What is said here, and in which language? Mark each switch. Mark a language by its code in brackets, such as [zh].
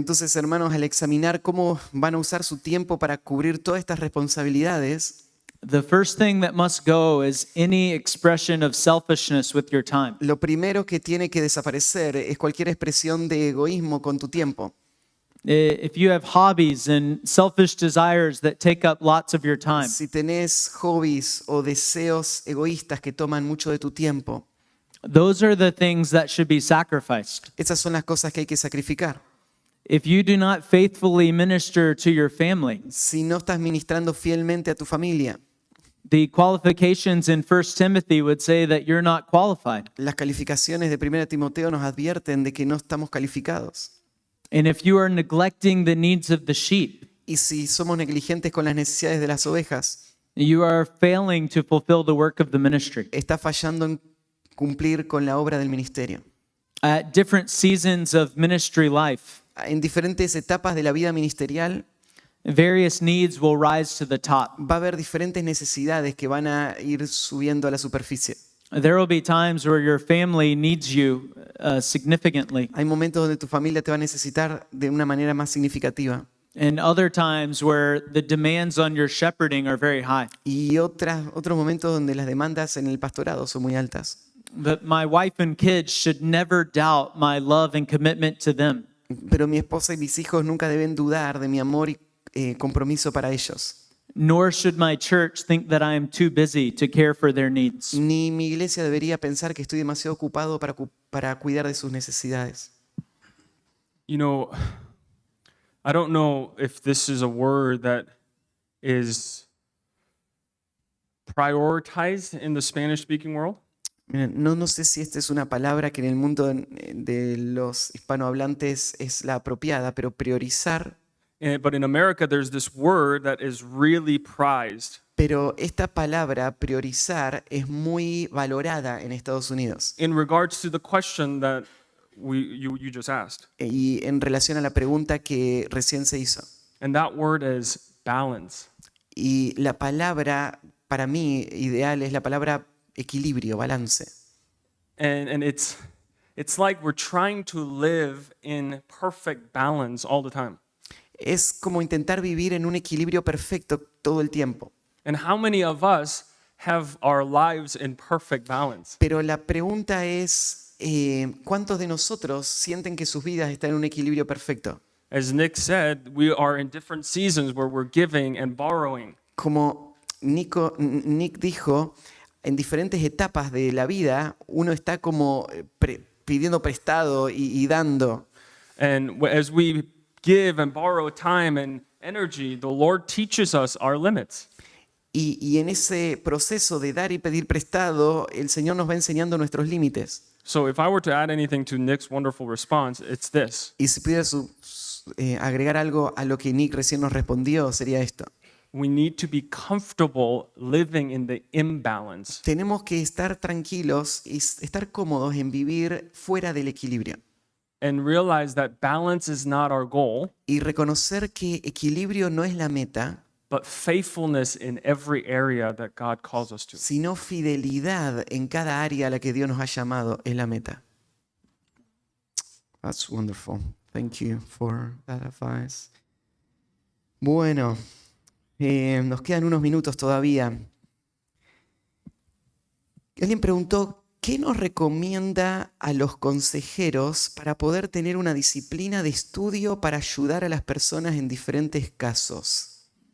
[es] Entonces, hermanos, al examinar cómo van a usar su tiempo para cubrir todas estas responsabilidades, [en] the first thing that must go is any expression of selfishness with your time. [es] lo primero que tiene que desaparecer es cualquier expresión de egoísmo con tu tiempo. [en] If you have hobbies and selfish desires that take up lots of your time, [es] Si tenés hobbies o deseos egoístas que toman mucho de tu tiempo, [en] those are the things that should be sacrificed. [es] esas son las cosas que hay que sacrificar. [en] If you do not faithfully minister to your family, [es] Si no estás ministrando fielmente a tu familia, [en] the qualifications in 1 Timothy would say that you're not qualified. [es] las calificaciones de 1 Timoteo nos advierten de que no estamos calificados. [en] And if you are neglecting the needs of the sheep, [es] Y si somos negligentes con las necesidades de las ovejas, [en] you are failing to fulfill the work of the ministry. [es] está fallando en cumplir con la obra del ministerio. [en] At different seasons of ministry life, [es] En diferentes etapas de la vida ministerial [en] various needs will rise to the top. [es] va a haber diferentes necesidades que van a ir subiendo a la superficie. [en] There will be times where your family needs you significantly, [es] Hay momentos donde tu familia te va a necesitar de una manera más significativa [en] and other times where the demands on your shepherding are very high. [es] y otros momentos donde las demandas en el pastorado son muy altas. [en] But my wife and kids should never doubt my love and commitment to them. [es] Pero mi esposa y mis hijos nunca deben dudar de mi amor y compromiso para ellos. [en] Nor should my church think that I am too busy to care for their needs. [es] Ni mi iglesia debería pensar que estoy demasiado ocupado para cuidar de sus necesidades. [en] You know, I don't know if this is a word that is prioritized in the Spanish-speaking world. [es] Miren, no sé si esta es una palabra que en el mundo de los hispanohablantes es la apropiada, pero priorizar. [en] But in America, there's this word that is really prized. [es] Pero esta palabra, priorizar, es muy valorada en Estados Unidos. [en] In regards to the question that you just asked. [es] Y en relación a la pregunta que recién se hizo. [en] And that word is balance. [es] Y la palabra, para mí, ideal es la palabra equilibrio, balance. [en] And it's like we're trying to live in perfect balance all the time. [es] Es como intentar vivir en un equilibrio perfecto todo el tiempo. [en] And how many of us have our lives in perfect balance? [es] Pero la pregunta es, ¿cuántos de nosotros sienten que sus vidas están en un equilibrio perfecto? [en] As Nick said, we are in different seasons where we're giving and borrowing. [es] Como Nick dijo, en diferentes etapas de la vida uno está como pidiendo prestado y dando. [en] And as we give and borrow time and energy, the Lord teaches us our limits. [es] Y en ese proceso de dar y pedir prestado, el Señor nos va enseñando nuestros límites. [en] So if I were to add anything to Nick's wonderful response, it's this. [es] Y si pudiera agregar algo a lo que Nick recién nos respondió, sería esto. [en] We need to be comfortable living in the imbalance. [es] Tenemos que estar tranquilos y estar cómodos en vivir fuera del equilibrio. [en] And realize that balance is not our goal, [es] Y reconocer que equilibrio no es la meta, [en] but faithfulness in every area that God calls us to. [es] sino fidelidad en cada área a la que Dios nos ha llamado es la meta. [en] That's wonderful. Thank you for that advice. [es] Bueno, nos quedan unos minutos todavía. Alguien preguntó, ¿qué nos recomienda a los consejeros para poder tener una disciplina de estudio para ayudar a las personas en diferentes casos?